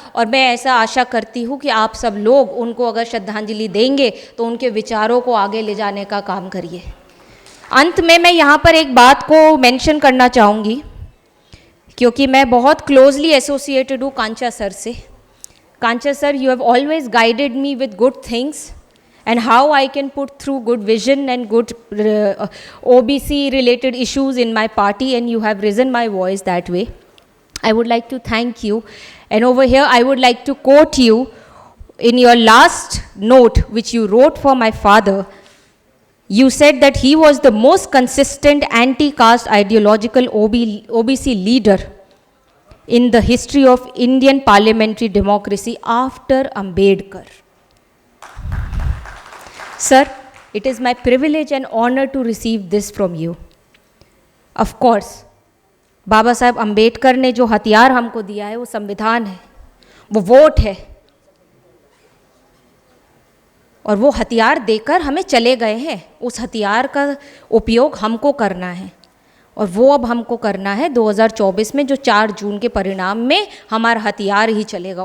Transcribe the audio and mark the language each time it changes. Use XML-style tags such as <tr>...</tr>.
<hi>और मैं ऐसा आशा करती हूँ कि आप सब लोग उनको अगर श्रद्धांजलि देंगे तो उनके विचारों को आगे ले जाने का काम करिए। अंत में मैं यहाँ पर एक बात को मेंशन करना चाहूँगी, क्योंकि मैं बहुत क्लोजली एसोसिएटेड हूँ कांचा सर से।</hi> <en>Kancha sir, you have always guided me with good things and how I can put through good vision and good OBC related issues in my party, and you have risen my voice that way. I would like to thank you, and over here I would like to quote you in your last note which you wrote for my father. You said that he was the most consistent anti-caste ideological OBC leader in the history of Indian parliamentary democracy after Ambedkar. Sir, it is my privilege and honor to receive this from you. Of course,</en> <hi>बाबा साहब अम्बेडकर ने जो हथियार हमको दिया है वो संविधान है, वो वोट है, और वो हथियार देकर हमें चले गए हैं। उस हथियार का उपयोग हमको करना है, और वो अब हमको करना है 2024 में, जो 4 जून के परिणाम में हमारा हथियार ही चलेगा।</hi>